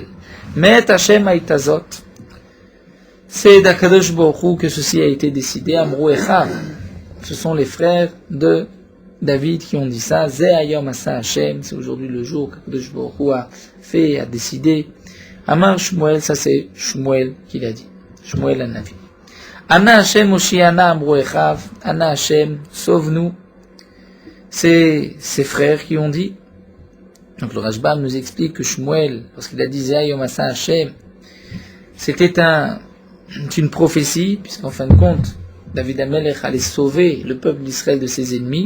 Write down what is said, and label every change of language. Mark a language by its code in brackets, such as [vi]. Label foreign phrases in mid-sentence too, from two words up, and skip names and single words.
[he] מאת השם הייתה זאת, [fr] c'est d'Akadosh Baruch Hu que ceci a été décidé, [he] אמרו אחיו, [fr] ce sont les frères de David qui ont dit ça, [he] זה היום עשה השם, [fr] c'est aujourd'hui le jour qu'Akadosh Baruch Hu a fait, a décidé. [he] אמר שמואל, [fr] ça c'est Shmuel qui l'a dit. [he] שמואל הנביא אנא השם הושיענא אמרו אחיו אנא השם, [fr] sauve-nous. C'est ses frères qui ont dit. Donc le Rashbam nous explique que Shmuel, lorsqu'il a dit [he] זה היום עשה השם, [fr] c'était une prophétie, puisqu'en fin de compte, David Amelech allait sauver le peuple d'Israël de ses ennemis.